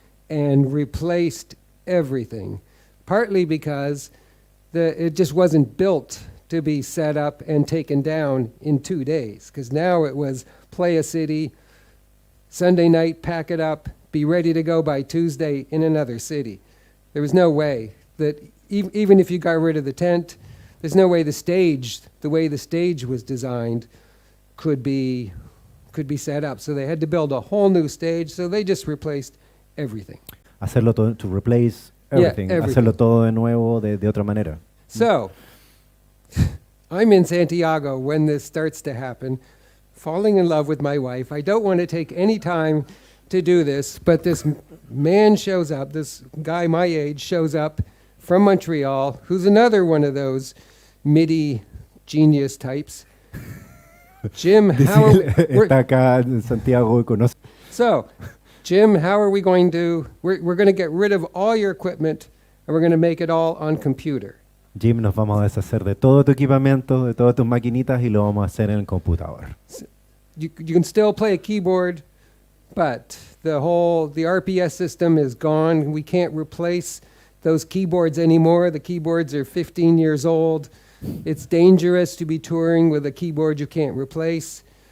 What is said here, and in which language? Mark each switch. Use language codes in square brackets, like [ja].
[en] and replaced everything, partly because it just wasn't built to be set up and taken down in 2 days, because now it was play a city, Sunday night, pack it up, be ready to go by Tuesday in another city. There was no way that, even if you got rid of the tent, there's no way the way the stage was designed could be set up. So they had to build a whole new stage, so they just replaced everything. [es] Hacerlo todo, [en] to replace everything. [es] Hacerlo todo de nuevo de otra manera. [en] So, I'm in Santiago when this starts to happen, falling in love with my wife. I don't want to take any time to do this, but this man shows up, this guy my age shows up from Montreal, who's another one of those MIDI genius types. Jim, [es] Está acá en Santiago y conoce. [en] So, Jim, how are we going to... We're going to get rid of all your equipment, and we're going to make it all on computer. [es] Jim, nos vamos a deshacer de todo tu equipamiento, de todas tus maquinitas y lo vamos a hacer en el computador. [en] You can still play a keyboard, but the RPS system is gone. We can't replace those keyboards anymore. The keyboards are 15 years old. It's dangerous to be touring with a keyboard you can't replace.